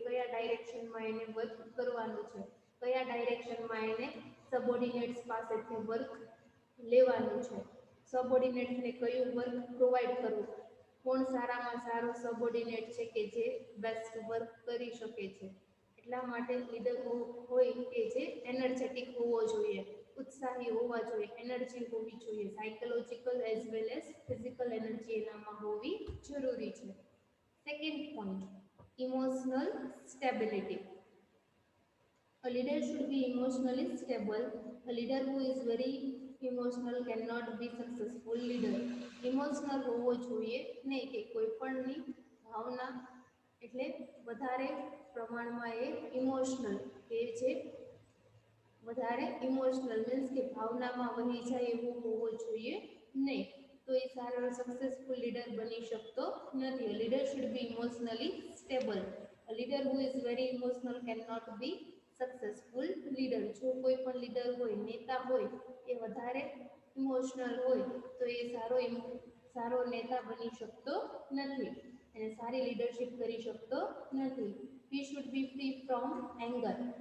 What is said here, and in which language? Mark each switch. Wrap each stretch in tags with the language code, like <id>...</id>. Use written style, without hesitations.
<gu>કયા ડાયરેક્શનમાં એને વર્ક કરવાનું છે, કયા ડાયરેક્શનમાં એને સબઓર્ડિનેટ્સ પાસેથી વર્ક લેવાનું છે, સબઓર્ડિનેટ્સને કયું વર્ક પ્રોવાઈડ કરવું, કોણ સારામાં સારો સબઓર્ડિનેટ છે કે જે બેસ્ટ વર્ક કરી શકે છે. એટલા માટે લીડર હોય કે જે એનર્જેટિક હોવો જોઈએ, ઉત્સાહી હોવા જોઈએ, એનર્જી હોવી જોઈએ.</gu> <en>psychological as well as physical energy</en> <gu>એનામાં હોવી જરૂરી છે. Second point, emotional stability.</gu> <en>A leader should be emotionally stable. A leader who is very emotional cannot be successful leader.</en> <gu>Emotional હોવો જોઈએ નહીં કે કોઈ પણની ભાવના એટલે વધારે પ્રમાણમાં એ ઇમોશનલ કે જે વધારે ઇમોશનલ મીન્સ કે ભાવનામાં વહી જાય એવું હોવો જોઈએ નહીં, તો એ સારો સક્સેસફુલ લીડર બની શકતો નથી.</gu> <en>A leader should be emotionally stable. A leader who is very emotional cannot be successful leader.</en> <gu>જો કોઈ પણ લીડર હોય, નેતા હોય, એ વધારે ઇમોશનલ હોય તો એ સારો નેતા બની શકતો નથી અને સારી લીડરશિપ કરી શકતો નથી.</gu> <en>He should be free from anger.</en>